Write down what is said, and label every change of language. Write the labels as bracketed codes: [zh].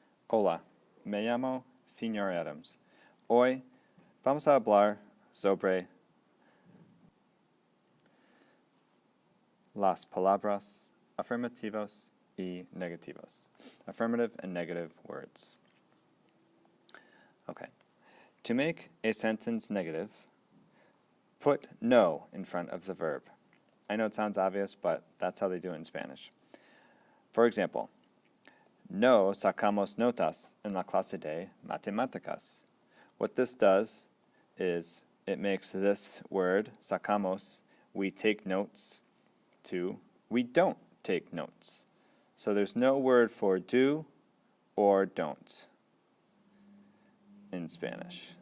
[es] Hola, me llamo Señor Adams. Hoy vamos a hablar sobre las palabras affirmativos y negativos. [en] Affirmative and negative words. Okay. To make a sentence negative, put no in front of the verb. I know it sounds obvious, but that's how they do it in Spanish. For example, [es] no sacamos notas en la clase de matemáticas. [en] What this does is it makes this word, sacamos, we take notes, to we don't take notes. So there's no word for do or don't in Spanish.